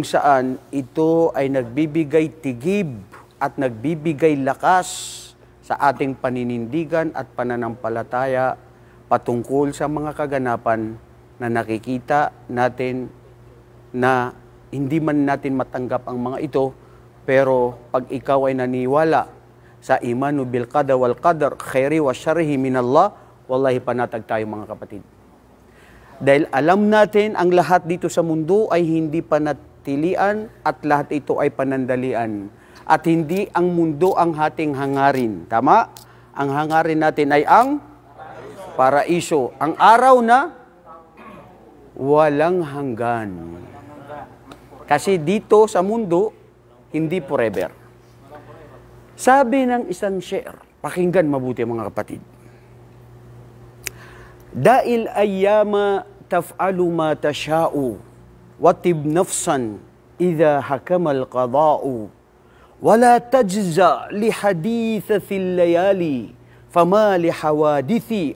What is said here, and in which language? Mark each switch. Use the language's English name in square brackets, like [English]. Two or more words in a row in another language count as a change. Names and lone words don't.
[Filipino] saan ito ay nagbibigay tigib at nagbibigay lakas sa ating paninindigan at pananampalataya patungkol sa mga kaganapan na nakikita natin na hindi man natin matanggap ang mga ito, pero pag ikaw ay naniwala sa [Arabic] إيمانُ بالقضاء والقدر خيره وشره من الله, [Filipino] wallahi panatag tayo mga kapatid. Dahil alam natin ang lahat dito sa mundo ay hindi panatilian at lahat ito ay panandalian. At hindi ang mundo ang ating hangarin. Tama? Ang hangarin natin ay ang paraiso. Ang araw na walang hanggan. Kasi dito sa mundo, hindi forever. Sabi ng isang share, pakinggan mabuti mga kapatid. [Arabic] دع الأيام تفعل ما تشاء وطب نفسا إذا حكم القضاء ولا تجزع لحادثة الليالي فما لحوادث